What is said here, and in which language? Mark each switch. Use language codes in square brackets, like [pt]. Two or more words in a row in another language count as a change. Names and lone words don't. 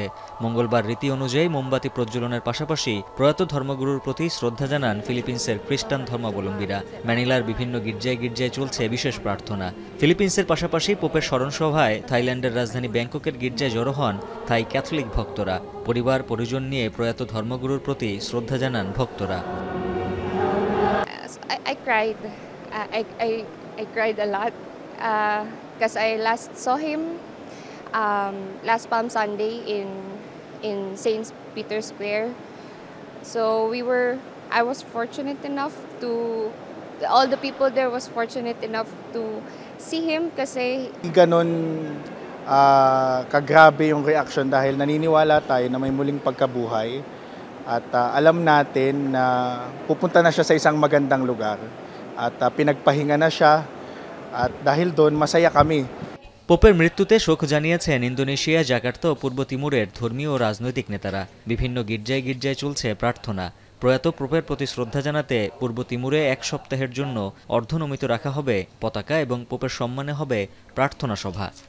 [bn] মঙ্গলবার রীতি অনুযায়ী মোমবাতি প্রজ্বলনের পাশাপাশি প্রয়াত ধর্মগুরুর প্রতি শ্রদ্ধা জানান ফিলিপিন্সের খ্রিস্টান ধর্মাবলম্বীরা। ম্যানিলার বিভিন্ন গির্জায় গির্জায় চলছে বিশেষ প্রার্থনা। ফিলিপিন্সের পাশাপাশি পোপের স্মরণসভায় থাইল্যান্ডের রাজধানী ব্যাংককের গির্জায় জড়ো হন থাই ক্যাথলিক ভক্তরা। পরিবার পরিজন নিয়ে প্রয়াত ধর্মগুরুর প্রতি শ্রদ্ধা জানান ভক্তরা। [en] I cried a lot because I last saw him last Palm Sunday in Saint Peter's Square. So I was fortunate enough to, all the people there was fortunate enough to see him kasi [tl] ganon kagrabe yung reaction dahil naniniwala tayo na may muling pagkabuhay at alam natin na pupunta na siya sa isang magandang lugar at pinagpahinga na siya at dahil doon masaya kami. [bn] পোপের মৃত্যুতে শোক জানিয়েছেন ইন্দোনেশিয়া, জাকার্তা ও পূর্ব তিমুরের ধর্মীয় ও রাজনৈতিক নেতারা। বিভিন্ন গির্জায় গির্জায় চলছে প্রার্থনা। প্রয়াত পোপের প্রতি শ্রদ্ধা জানাতে পূর্ব তিমুরে ১ সপ্তাহের জন্য অর্ধনমিত রাখা হবে পতাকা এবং পোপের সম্মানে হবে প্রার্থনা সভা।